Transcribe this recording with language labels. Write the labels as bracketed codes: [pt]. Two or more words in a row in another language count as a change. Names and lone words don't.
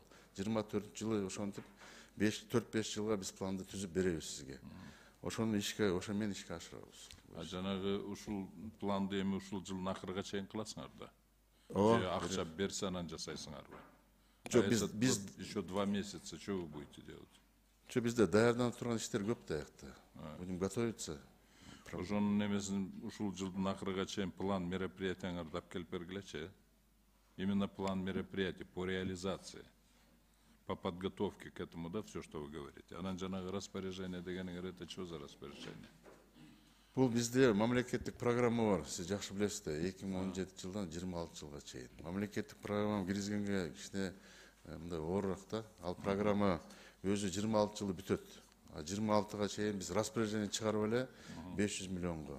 [ky] 24-жылы ошентип 4-5 жылга биз планды түзүп беребиз сизге. Ошону ошону ишке ашырабыз. Жанагы ушул планды эми ушул жылдын акырыга чейин кыласыңар да. Же акча берсе анан жасайсыңарбы? Жок, биз [ru] еще 2 месяца что вы будете делать? [ky] Что бизде даярданып турган иштер көп да аякта. [ru] Будем готовиться. [ky] Ошонун немесин ушул жылдын акырыга чейин [ru] план мероприятияңарды [ky] алып келип бергилечи. [ru] Именно план мероприятий по реализации. по подготовке к этому, да, все, что вы говорите. [ky] Анан жанагы распоряжение дегениңер [ru] это что за распоряжение? [ky] Бул бизде мамлекеттик программа бар. Сиз жакшы билесиз да, 2017 жылдан 26 жылга чейин. Мамлекеттик программа киргизгенге кичине мындай оорураак да. Ал программа өзү 26 жылы бүтөт. 26-га чейин биз распоряжение чыгарып эле 500 миллионго.